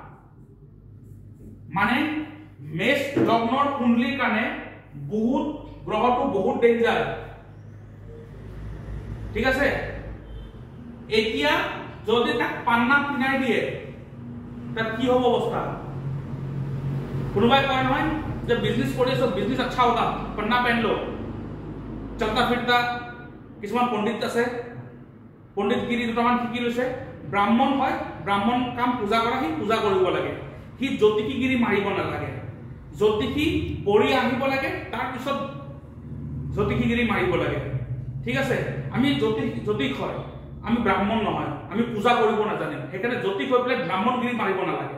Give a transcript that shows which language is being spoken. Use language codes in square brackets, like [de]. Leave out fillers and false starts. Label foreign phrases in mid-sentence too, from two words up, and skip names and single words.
[as] মানে মেষ লগ্নৰ কুণ্ডলীৰ কাৰণে বহুত গ্ৰহটো বহুত ডেঞ্জাৰ ঠিক আছে এতিয়া যদি তাক পান্না পিনাই দিয়ে তাত কি হ'ব অৱস্থা কোনোবাই কয় নহয় যে बिजनेस কৰি আছো [hi] बिजनेस अच्छा होगा पन्ना पहन लो चलता फिरता [as] কিছুমান পণ্ডিত আছে, পণ্ডিতগিৰি দুটামান শিকি লৈছে। ব্ৰাহ্মণ হয়, ব্ৰাহ্মণ কাম পূজা কৰা, সি পূজা কৰিব লাগে, সি জ্যোতিষীগিৰি মাৰিব নালাগে, জ্যোতিষী পঢ়ি আহিব লাগে, তাৰপিছত জ্যোতিষীগিৰি মাৰিব লাগে। ঠিক আছে, আমি জ্যোতিষ হয়, আমি ব্ৰাহ্মণ নহয়, আমি পূজা কৰিব নাজানিম, সেইকাৰণে জ্যোতিষ হৈ পেলাই ব্ৰাহ্মণগিৰি মাৰিব নালাগে।